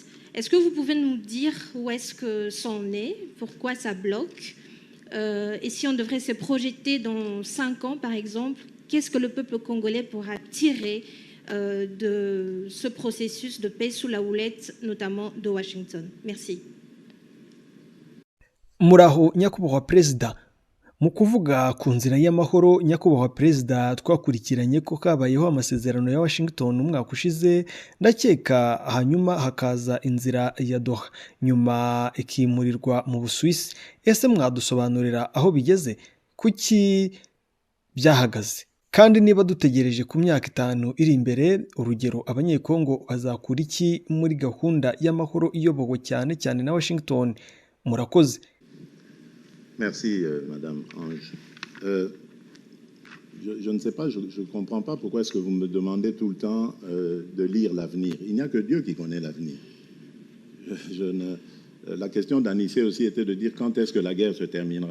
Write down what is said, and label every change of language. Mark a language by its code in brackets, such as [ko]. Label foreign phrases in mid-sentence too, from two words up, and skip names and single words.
[fr] Est-ce que vous pouvez nous dire où est-ce que ça en est, pourquoi ça bloque, et si on devrait se projeter dans 5 ans par exemple, qu'est-ce que le peuple congolais pourra tirer de ce processus de paix sous la houlette notamment de Washington. Merci. [rw] Muraho nyakubahwa Perezida, mu kuvuga ku nzira y'amahoro nyakubahwa Perezida, twakurikiranye ko kabayeho amasezerano ya Washington umwaka ushize, ndakeka hanyuma hakaza inzira ya Doha, nyuma ikimurirwa mu Busuwisi. Ese mwadusobanurira aho bigeze, kuki byahagaze? Kandi niba dutegereje ku myaka 5 iri imbere, urugero abanyekongo bazakura iki muri gahunda y'amahoro iyobowe cyane cyane na Washington? Murakoze. [fr] Merci Madame Ange. Je ne sais pas, je ne comprends pas pourquoi est-ce que vous me demandez tout le temps de lire l'avenir. Il n'y a que Dieu qui connaît l'avenir. La question d'Anissé aussi était de dire quand est-ce que la guerre se terminera.